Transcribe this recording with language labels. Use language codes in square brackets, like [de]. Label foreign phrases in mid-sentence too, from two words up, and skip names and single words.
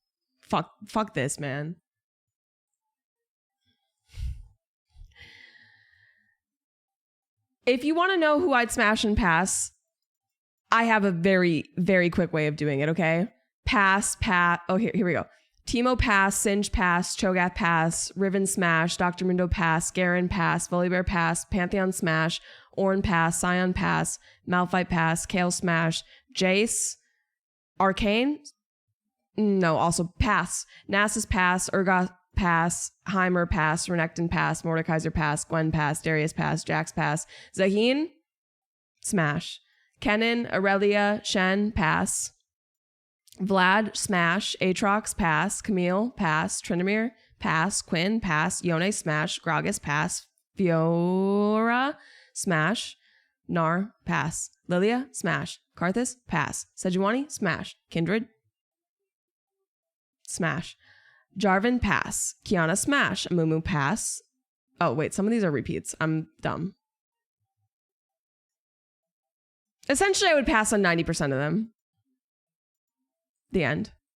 [en] Fuck this, man. If you want to know who I'd smash and pass, I have a very, very quick way of doing it, okay? Pass. Oh, here we go. Timo pass, Singe pass, Cho'Gath pass, Riven smash, Dr. Mundo pass, Garen pass, Volibear pass, Pantheon smash, Ornn pass, Scion pass, Malphite pass, Kale smash, Jace, Arcane, no, also pass, Nasus pass, Urgot pass, Heimer pass, Renekton pass, Mordekaiser pass, Gwen pass, Darius pass, Jax pass, Zaheen, smash, Kennen, Aurelia, Shen, pass, Vlad, smash, Aatrox, pass, Camille, pass, Tryndamere, pass, Quinn, pass, Yone, smash, Gragas, pass, Fiora, smash, Gnar, pass, Lilia, smash, Karthus, pass, Sejuani, smash, Kindred, smash, Jarvan, pass, Kiana, smash, Amumu, pass. Oh, wait, some of these are repeats. I'm dumb. Essentially, I would pass on 90% of them. The end.